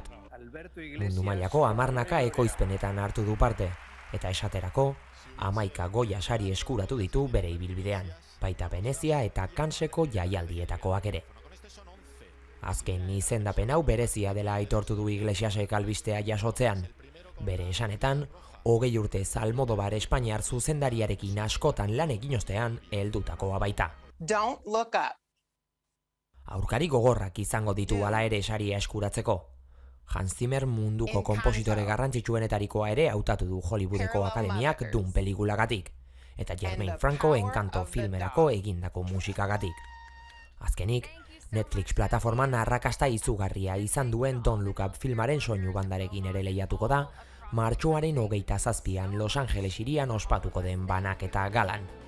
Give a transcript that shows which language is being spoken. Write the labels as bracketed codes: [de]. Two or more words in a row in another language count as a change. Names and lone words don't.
[eu] Mundu mailako 10 ekoizpenetan hartu du parte, eta esaterako, 11 Goya sari eskuratu ditu bere ibilbidean, baita Venezia eta Canneseko jaialdietakoak ere. Azken izendapen hau berezia dela aitortu du Iglesiasek albistea jasotzean. Bere esanetan, 20 urtez Almodobar Espainiar zuzendariarekin askotan lan egin ostean heldutakoa baita. Don't look up. Aurkari gogorrak izango ditu hala ere saria eskuratzeko. Hans Zimmer munduko konpositore garrantzitsuenetarikoa ere hautatu du Hollywoodeko akademiak Dune pelikulagatik, eta Germain Franco Encanto filmerako egindako musikagatik. Azkenik, Netflix plataforman arrakasta izugarria izan duen Don't Look Up filmaren soinu bandarekin ere lehiatuko da, martxoaren 27an Los Angeles hirian ospatuko den banaketa galan.